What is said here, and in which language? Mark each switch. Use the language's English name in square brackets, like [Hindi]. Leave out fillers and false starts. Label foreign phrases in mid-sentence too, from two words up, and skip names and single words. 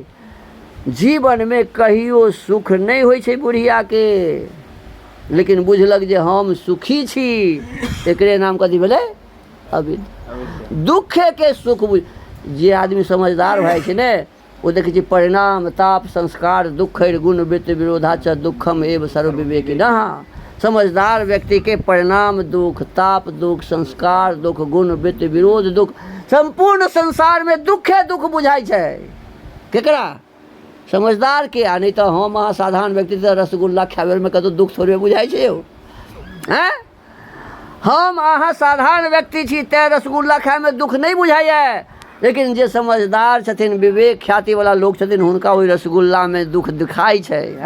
[Maithili] जीवन में कहियो सुख नहीं होइ छै बुढ़िया के, लेकिन बुझलक जे हम सुखी छी, एकरे नाम कथी भेलै? अविद्या। दुखे के सुख बुझ। जे आदमी समझदार भए छै ने वो देखै छै [Sanskrit] परिणाम ताप संस्कार दुखैर गुण वित्त विरोधा च दुखम एव सर्व विवेकिनः। [Maithili] समझदार व्यक्ति के परिणाम दुख, ताप दुख, संस्कार दुख, गुण वित्त विरोध दुख, संपूर्ण संसार में दुखे दुख बुझाइ छै। केकरा? समझदार के। आ नहीं तो हम अहाँ साधारण व्यक्ति तो रसगुल्ला खावे में कतौ दुख थोड़े बुझाइ छै यौ? हैं? हम अहाँ साधारण व्यक्ति छी तैं रसगुल्ला खाए में दुख नहीं बुझाइए। लेकिन जे समझदार छथिन, विवेक ख्याति वाला लोग छथिन, हुनका ओहि रसगुल्ला में दुख दिखाई छै।